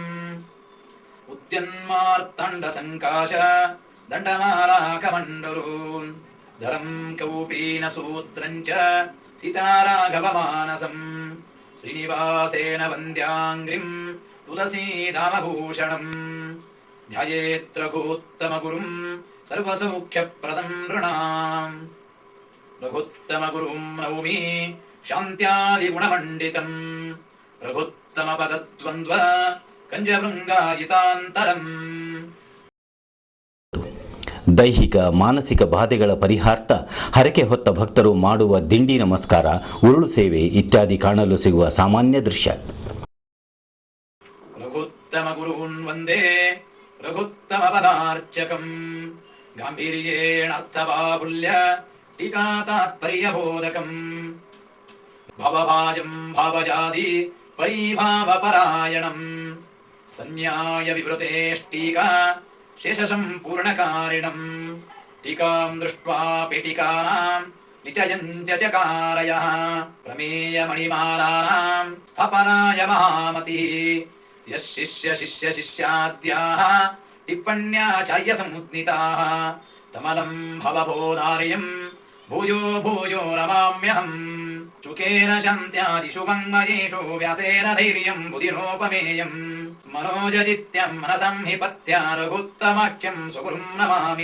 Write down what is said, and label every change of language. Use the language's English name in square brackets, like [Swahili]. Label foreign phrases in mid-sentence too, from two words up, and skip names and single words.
[Sanskrit] ಉದ್ಯನ್ಮಾರ್ತಂಡ ಸಂಕಾಶ ದಂಡಮಾಲಾಕಮಂಡಲೂನ್ ಧರಂ ಕೌಪೀನ ಸೂತ್ರಂಚ ಸೀತಾರಾಘವಮಾನಸಂ ಶ್ರೀನಿವಾಸೇನ ವಂದ್ಯಾಂಗ್ರಿಂ ತುಳಸೀದಾಮಭೂಷಣಂ ಧ್ಯಾಯೇತ್ ರಘುತ್ತಮ ಗುರುಂ ಸರ್ವಸೌಖ್ಯಪ್ರದಂ ನೃಣಾಂ. ರಘುತ್ತಮ ಗುರುಂ ನೌಮಿ ಶಾಂತ್ಯಾದಿಗುಣಮಂಡಿತಂ ರಘುತ್ತಮ ಪದದ್ವಂದ್ವ ಕಂಜಭೃಂಗಾಯಿತಾಂತರಂ. [Kannada] ದೈಹಿಕ ಮಾನಸಿಕ ಬಾಧೆಗಳ ಪರಿಹಾರ್ಥ ಹರಕೆ ಹೊತ್ತ ಭಕ್ತರು ಮಾಡುವ ದಿಂಡಿ ನಮಸ್ಕಾರ, ಉರುಳು ಸೇವೆ ಇತ್ಯಾದಿ ಕಾಣಲು ಸಿಗುವ ಸಾಮಾನ್ಯ ದೃಶ್ಯ. [Sanskrit] ರಘುತ್ತಮ ಗುರುನ್ ವಂದೇ ರಘುತ್ತಮ ಪದಾರ್ಚಕಂ ಗಾಂಭೀರ್ಯೇಣರ್ಥಬಾಹುಲ್ಯ ಟೀಕಾ ತಾತ್ಪರ್ಯಬೋಧಕಂ ಭವಭಾಜಂ ಭಾವಜಾದಿ ಪರಿಭಾವಪರಾಯಣಂ ಸನ್ಯಾಯ ವಿವೃತೇಷ್ಟೀಕಾ ಶೇಷಸಂಪೂರ್ಣಕಾರಿಣಂ ಟೀಕಾಂ ದೃಷ್ಟ್ವಾ ಪೀಠಿಕಾನಾಂ ನಿಚಯಂತ್ಯ ಚಕಾರಯಃ ಪ್ರಮೇಯಮಣಿಮಾಲಾನಾಂ ಸ್ಥಾಪನಾಯ ಮಹಾಮತಿಃ ಯಃ ಶಿಷ್ಯ ಶಿಷ್ಯ ಶಿಷ್ಯಾದ್ಯಾಃ ಟಿಪ್ಪಣ್ಯಾಚಾರ್ಯ ಸಮುದ್ನಿತಾಃ ತಮಲಂ ಭವಬೋಧಾರ್ಯಂ ಭೂಯೋ ಭೂಯೋ ರಮಾಮ್ಯಹಂ. ಚುಕೇನ ಶಾಂತ್ಯಾದಿಷು ವಾङ्ಮಯೇಷು ವ್ಯಾಸೇನ ಧೈರ್ಯಂ ಬುಧಿರೋಪಮೇಯಂ ಮನೋಜದಿತ್ಯಂ ಮನಸಂ ಹಿ ಪತ್ಯ ರಘುತ್ತಮಾಖ್ಯಂ ಸ್ವಗುರುಂ ನಮಾಮಿ.